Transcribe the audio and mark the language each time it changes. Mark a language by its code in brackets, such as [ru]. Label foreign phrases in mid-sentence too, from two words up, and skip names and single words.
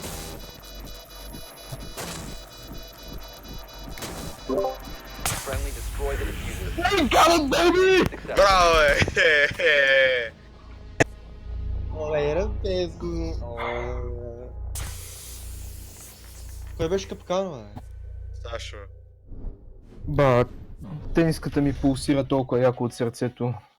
[en] Friendly, destroy the diffuser. Got it, baby! Successful. [bg] Браво, бе! Оле, разбезни. Кой беше капкан, бе? Сашо. Ба, тениската ми пулсира толкова яко от сърцето.